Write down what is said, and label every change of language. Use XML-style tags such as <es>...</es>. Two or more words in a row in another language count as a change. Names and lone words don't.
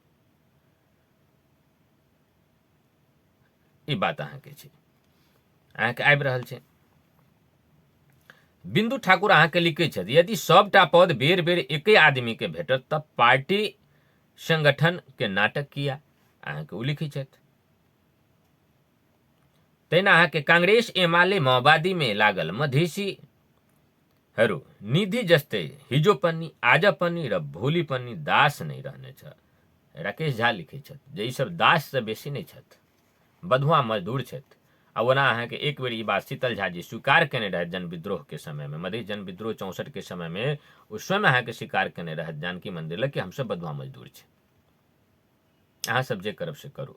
<mai>ई बात अहाँके छै, अहाँके आबि रहल छै। बिंदु ठाकुर अहाँके लिखै छथि यदि सबटा पद बेर बेर एके आदमी के भेटत तब पार्टी संगठन के नाटक किया, अहाँके ओ लिखै छथि। तहिना अहाँके कांग्रेस एमाले माओवादी में लागल</mai> <ne>मधेसीहरू निधि जस्तै हिजो पनि आज पनि र भोलि पनि दास नहीं रहनेछ।</ne> <mai>राकेश झा लिखै छथि जे ई सब दास से बेसी नहीं छथि, बधुआ मजदूर छथि। आ ओना अहाँके एक बेर ई बात शीतल झा जी स्वीकार केने रहथि जन विद्रोह के समय में, मधेश जन विद्रोह 64 के समय में ओ स्वयं अहाँके स्वीकार केने रहथि जानकी मंदिर लग कि हमसब बधुआ मजदूर छी, अहाँ सब जे करब से करू।</mai>